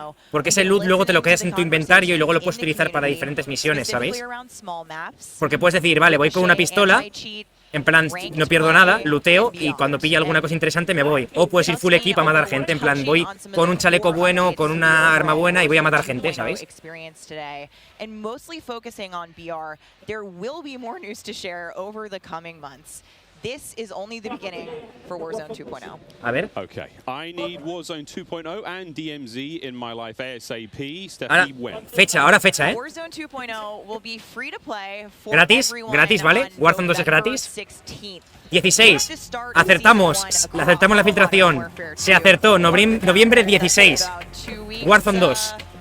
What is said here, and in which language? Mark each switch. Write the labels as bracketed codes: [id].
[es] Porque ese loot luego te lo quedas en tu inventario y luego lo puedes utilizar para diferentes misiones, ¿sabéis? Porque puedes decir, vale, voy con una pistola, en plan, no pierdo nada, looteo y cuando pilla alguna cosa interesante me voy. O puedes ir full equip a matar gente, en plan, voy con un chaleco bueno, con una arma buena y voy a matar gente, ¿sabéis? [en] And mostly focusing on BR, there will be more news to share over the coming months. This is only the beginning for Warzone 2.0. [es] A ver. [en] Okay, I need Warzone 2.0 and DMZ in my life ASAP. [es] Ahora, fecha, ¿eh? [en] Warzone 2.0 will be free to play for [es] gratis, ¿vale? Warzone 2 es gratis. 16. Acertamos la filtración. Se acertó, noviembre 16. Warzone 2.